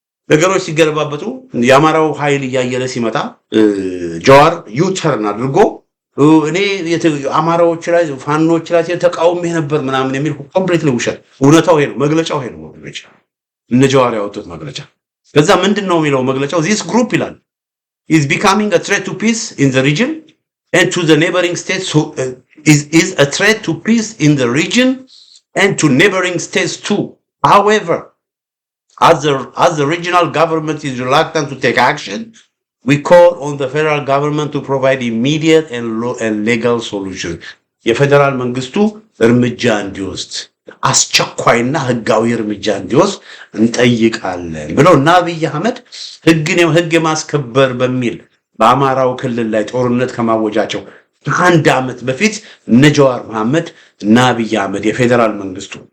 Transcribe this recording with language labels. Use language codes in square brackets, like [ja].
[am] ነገሮች ሲገለባበጡ የአማራው ኃይል እያየለ ሲመጣ ጃዋር ዩተርን አድርጎ እኔ አማራዎች ላይ ፋኖች ላይ ተቃውሞ ነበር ምናምን የሚል ኮምፕሊትሊ ውሸት። እውነታው ይሄ ነው፣ መግለጫው ይሄ ነው። መግለጫ እነ ጃዋር ያወጡት መግለጫ ከዛ ምንድነው የሚለው መግለጫው? [en] this group [am] ይላል [en] is becoming a threat to peace in the region and to the neighboring states is a threat to peace in the region and to neighboring states too. However, as the regional government is reluctant to take action, we call on the federal government to provide immediate and legal solutions. [am] የፌደራል መንግስቱ እርምጃ እንዲወስድ አስቸኳይና ህጋዊ እርምጃ እንዲወስድ እንጠይቃለን ብለው እና አብይ አህመድ ህግ የማስከበር በሚል በአማራው ክልል ላይ ጦርነት ከማወጃቸው ከአንድ ዓመት በፊት እነ ጃዋር መሐመድ እና አብይ አህመድ የፌደራል መንግስቱ